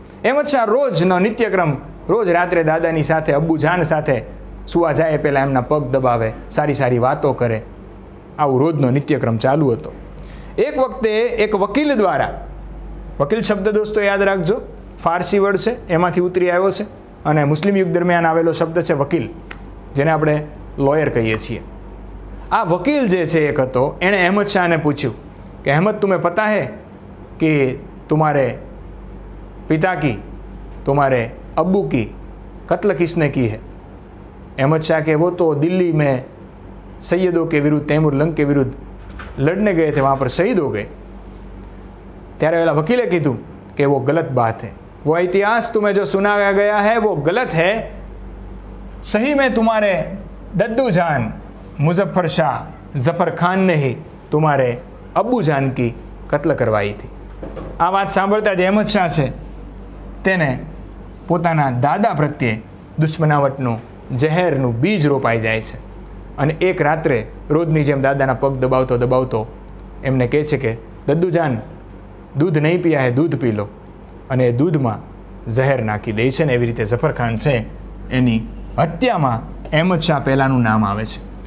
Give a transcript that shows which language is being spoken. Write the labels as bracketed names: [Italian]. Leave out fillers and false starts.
[Gujarati] અહેમદ શાહ રોજનો નિત્યક્રમ, રોજ રાત્રે દાદાની સાથે, અબ્બુ જાન સાથે સુવા જાય પહેલાં એમના પગ દબાવે, સારી સારી વાતો કરે. આવું રોજનો નિત્યક્રમ ચાલુ હતો. એક વખતે એક વકીલ દ્વારા, વકીલ શબ્દ દોસ્તો યાદ રાખજો, ફારસી વર્ડ છે, એમાંથી ઉતરી આવ્યો છે અને મુસ્લિમ યુગ દરમિયાન આવેલો શબ્દ છે વકીલ, જેને આપણે લોયર કહીએ છીએ. આ વકીલ જે છે એક હતો, એણે અહેમદ શાહને પૂછ્યું કે અહેમદ, [Hindi] तुम्हें पता है कि तुम्हारे पिता की, तुम्हारे अब्बू की कत्ल किसने की है? अहमद शाह के वो तो दिल्ली में सैयदों के विरुद्ध, तैमूर लंग के विरुद्ध लड़ने गए थे, वहाँ पर शहीद हो गए. [Gujarati] ત્યારે પેલા વકીલે કીધું કે [Hindi] वो गलत बात है, वो इतिहास तुम्हें जो सुनाया गया है वो गलत है। सही में तुम्हारे दद्दू जान मुजफ्फर शाह जफर खान ने ही तुम्हारे अब्बू जान की कत्ल करवाई थी। [Gujarati] आ बात सांभळता ज अहमद शाह छे तेने पोताना दादा प्रत्ये दुश्मनावटનું ઝેરનું બીજ રોપાઈ જાય છે અને એક રાત્રે રોજની જેમ દાદાના પગ દબાવતો દબાવતો એમને કહે છે કે [Hindi] દદ્દુજાન દૂધ નહીં પીયા હે દૂધ પી લો, [Gujarati] અને એ દૂધમાં ઝહેર નાખી દે છે ને એવી રીતે ઝફર ખાન છે એની હત્યામાં અહેમદ શાહ પહેલાંનું નામ આવે છે।